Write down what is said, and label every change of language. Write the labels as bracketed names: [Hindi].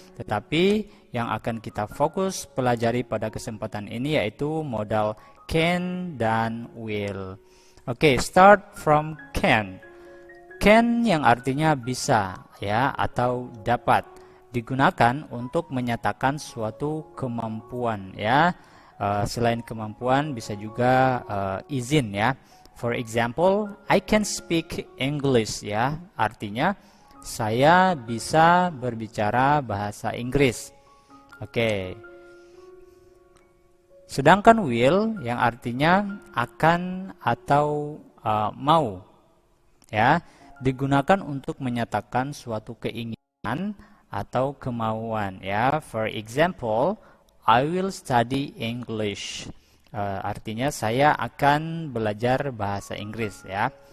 [Indonesian] Tetapi yang akan kita fokus pelajari pada kesempatan ini yaitu modal can dan will. Oke, [English] start from can. [Indonesian] Can yang artinya bisa ya atau dapat digunakan untuk menyatakan suatu kemampuan ya. Selain kemampuan bisa juga izin ya. [English] For example, I can speak English ya. [Indonesian] Artinya saya bisa berbicara bahasa Inggris. Oke. Sedangkan will yang artinya akan atau mau ya, digunakan untuk menyatakan suatu keinginan atau kemauan ya. [English] For example, I will study English. [Indonesian] Artinya saya akan belajar bahasa Inggris ya.